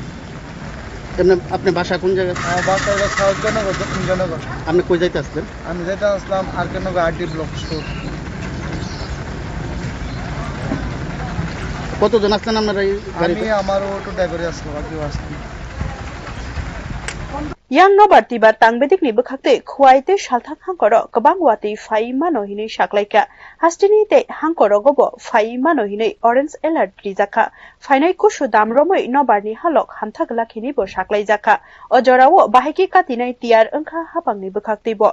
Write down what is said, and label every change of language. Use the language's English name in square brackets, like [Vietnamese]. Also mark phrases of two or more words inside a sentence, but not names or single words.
[Bangla] আপনি বাসা কোন জায়গায়? আমার বাসা হলো সাউথ জনগর দক্ষিণ জনগর। আপনি কই যাইতে আসলেন? আমি যাইতে আসলাম আর.কে. নগর আরডি ব্লক স্টোর। কতজন আসলেন আপনারা এই গাড়িতে? আমি আমার অটো ড্রাইভারে আসলাম আর কেউ আসলাম। [Kok Borok] yang nobar tibar tangbedik ni bekhakte khuaite salthak hangkoro kabang wati fai mano hini saklaika hastini te hangkoro gobo fai mano hini [English] orange alert [Kok Borok] rijaka fainai kushu damromoi nobar ni halok hamthagla khini bo saklai jaka ojorawo bahiki katinai tiar angkha hapang ni bekhakte bo